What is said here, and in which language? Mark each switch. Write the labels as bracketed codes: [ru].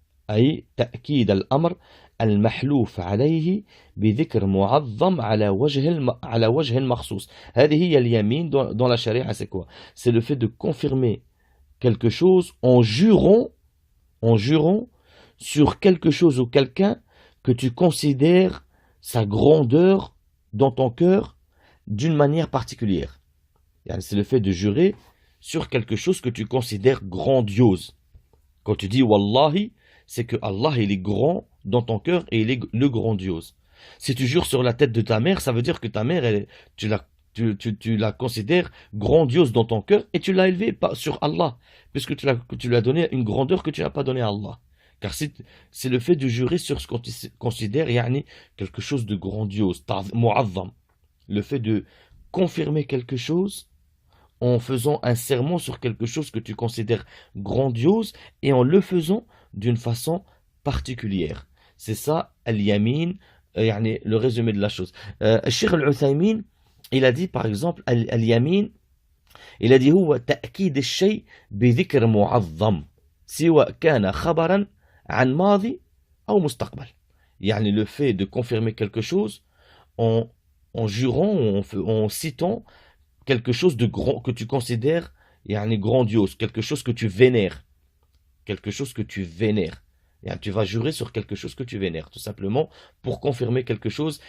[ar] أي تأكيد الأمر المحلوف عليه بذكر معظم على وجه مخصوص. هذه هي اليمين [fr] dans la charia, c'est quoi? C'est le fait de confirmer quelque chose en jurant sur quelque chose ou quelqu'un que tu considères sa grandeur dans ton cœur d'une manière particulière. C'est le fait de jurer sur quelque chose que tu considères grandiose. Quand tu dis Wallahi, c'est que Allah il est grand dans ton cœur et il est le grandiose. Si tu jures sur la tête de ta mère, ça veut dire que ta mère, tu la considères grandiose dans ton cœur et tu l'as élevée sur Allah, puisque tu lui as donné une grandeur que tu n'as pas donnée à Allah. Car c'est le fait de jurer sur ce qu'on considère quelque chose de grandiose, mu'azzam. Le fait de confirmer quelque chose en faisant un serment sur quelque chose que tu considères grandiose et en le faisant d'une façon particulière. C'est ça, al-yamin, le résumé de la chose. Cheikh al-Uthaymin, il a dit par exemple, al-yamin, il a dit [ar] هو تأكيد الشيء بذكر معظم سواء كان خبرا عن ماضي أو مستقبل. [fr] Le fait de confirmer quelque chose en jurant ou en citant quelque chose de grand que tu considères grandiose, quelque chose que tu vénères. Quelque chose que tu vénères. Tu vas jurer sur quelque chose que tu vénères, tout simplement, pour confirmer quelque chose.